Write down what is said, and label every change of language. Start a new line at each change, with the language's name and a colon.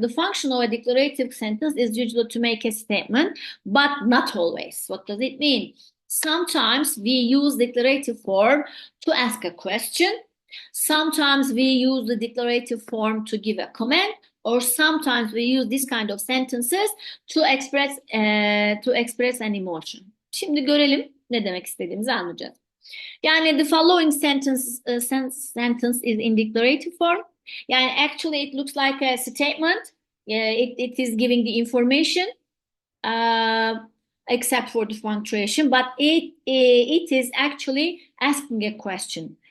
English: The function of a declarative sentence is usually to make a statement, but not always. What does it mean? Sometimes we use declarative form to ask a question. Sometimes we use the declarative form to give a comment, or sometimes we use this kind of sentences to express an emotion.
Turkish: Şimdi görelim ne demek istediğimizi anlayacağız. Yani
English: the following sentence is in declarative form.
Turkish: Yani
English: actually it looks like a statement. It is giving the information except for the punctuation, but it is actually asking a question.